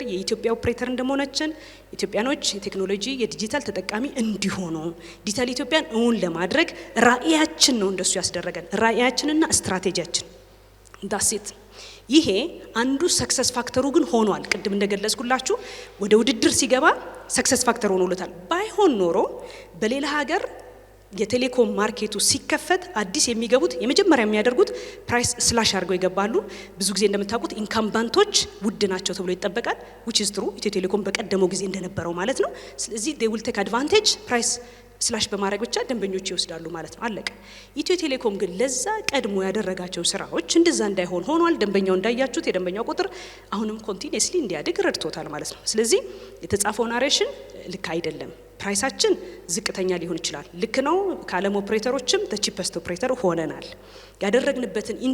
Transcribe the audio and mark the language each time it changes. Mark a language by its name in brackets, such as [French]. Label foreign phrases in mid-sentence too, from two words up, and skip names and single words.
[Amharic] የኢትዮጵያ ኦፕሬተር እንደመሆናችን ኢትዮጵያኖች የቴክኖሎጂ የዲጂታል ተጠቃሚ እንዲሆኑ ዲጂታል ኢትዮጵያን እውን ለማድረግ ራዕያችን ነው እንደሱ ያስደረገን ራዕያችንና ስትራቴጂያችን ዳሴት። ይሄ አንዱ [English] success factor [Amharic] ግን ሆኗል። ቅድም እንደገለጽኩላችሁ ወደ ውድድር ሲገባ [English] success factor [Amharic] ሆኖለታል። ባይሆን ኖሮ በሌላ ሀገር የቴሌኮም ማርኬቱ ሲከፈት አዲስ የሚገቡት የመጀመሪያ የሚያደርጉት [English] price slash [Amharic] አድርገው ይገባሉ። ብዙ ጊዜ እንደምታውቁት ኢንካምባንቶች ውድ ናቸው ተብሎ ይጠበቃል። [English] which is true [Amharic] ኢትዮ ቴሌኮም በቀደመው ጊዜ እንደነበረው ማለት ነው። ስለዚህ [English] they will take advantage price slash [Amharic] በማድረግ ብቻ ደንበኞች ይወስዳሉ ማለት ነው። አለቀ። ኢትዮ ቴሌኮም ግን ለዛ ቀድሞ ያደረጋቸው ስራዎች እንደዛ እንዳይሆን ሆኗል። ደንበኛው እንዳያችሁት የደንበኛው ቁጥር አሁንም ኮንቲኒየስሊ እንዲያድግ ረድቶታል ማለት ነው። ስለዚህ የተጻፈው ናሬሽን ልክ አይደለም። ፕራይሳችን ዝቅተኛ ሊሆን ይችላል፣ ልክ ነው። ከዓለም ኦፕሬተሮችም [English] cheapest operator [Amharic] ሆነናል። ያደረግንበትን